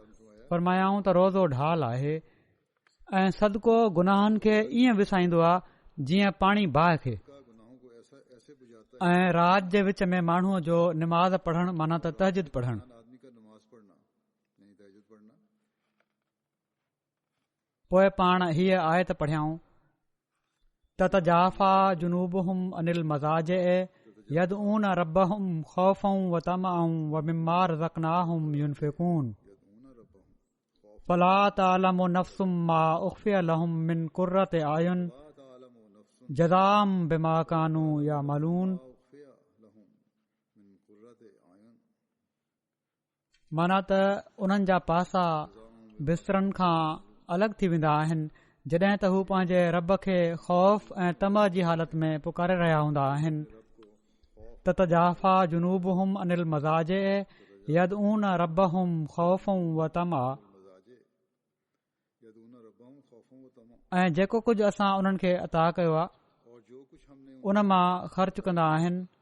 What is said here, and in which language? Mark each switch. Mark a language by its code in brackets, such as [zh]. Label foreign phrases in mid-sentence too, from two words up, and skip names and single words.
[sd] फरमायाऊं त रोज़ो ढाल आहे ऐं सदको गुनाहनि खे ईअं विसाईंदो आहे जीअं पाणी बाहि खे, ऐं रात जे विच में माण्हूअ जो निमाज़ पढ़णु माना त तहजुद पढ़णु। पोइ पाण हीअ आयत पढ़ियाऊं त [ar] تتجافى جنوبهم عن المضاجع يدعون ربهم خوفا و طمعا و مما رزقناهم ينفقون فلا تعلم نفس ما أخفي لهم من قرة أعين جزاء بما كانوا يعملون. [sd] माना त उन्हनि जा पासा बिस्तरनि खां अलॻि थी वेंदा आहिनि जॾहिं त हू पंहिंजे रब खे ख़ौफ़ ऐं तमा जी हालत में पुकारे रहिया हूंदा आहिनि त [ar] تجافى جنوبهم عن المضاجع يدعون ربهم خوفا و طمعا [sd] ऐं जेको कुझु असां उन्हनि खे अता कयो आहे उन मां ख़र्च कंदा आहिनि